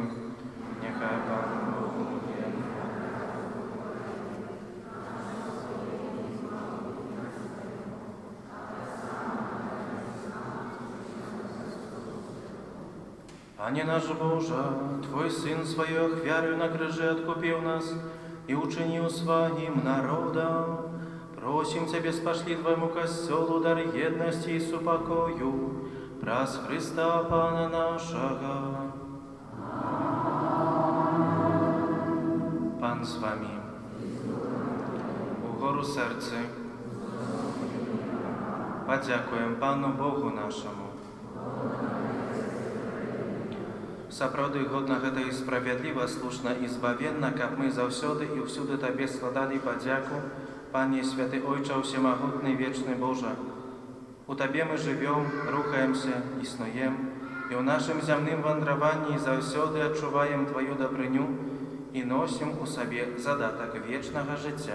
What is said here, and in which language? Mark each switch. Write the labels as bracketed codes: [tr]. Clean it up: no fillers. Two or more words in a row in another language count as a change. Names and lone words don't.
[be] Нехай Пан Бог милует. Пане наш Боже, Твой Сын свою ахвяру на крыже откупил нас и учинил своим народом. Просим Тебе, спошли Твоему Костелу дар едности и супокою, праз Христа Пана нашего. Пан з вами. Угору серце. Подякуем Пану Богу нашему. Сапраўды годна гэта і справядліва, слушна і збавенна, каб мы заўсёды і ўсюды Табе складалі падзяку, Пане Святы Ойча Всемагутны, Вечны Божа. У Табе мы жывём, рухаемся, існуем, і ў нашым зямным вандраванні заўсёды адчуваем Тваю дабрыню і носім у сабе задатак вечнага жыцця.